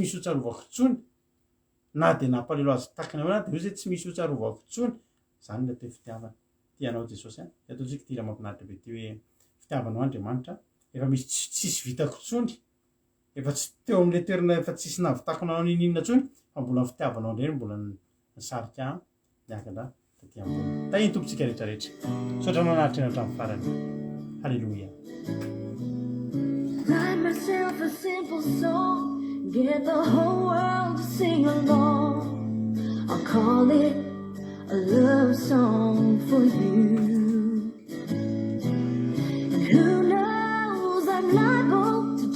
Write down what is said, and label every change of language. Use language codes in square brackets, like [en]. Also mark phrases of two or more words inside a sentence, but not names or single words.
[mg] misy otsarovako tsony na de nampalelo azy takany ao de ozy hoe tsy misy otsarovako tsony zany le atao fitiavana tianao Jesosy de ataontsika ty raha mampinaritra be ty hoe fitiavanao Andriamanitra efa misy tsisy vitako tsony efa tsy teo am'le toerana efa tsisy navitako nanao ninina tsony fa mbola fitiavanao indray mbola nisarika miakatra taty ambony tahiny tompontsika rehetrarehetra sotra manaritra eny hatramin'ny farany halleloia [en] Write myself a simple song, get the whole world to sing along. I'll call it a love song for you. And who knows, I'm liable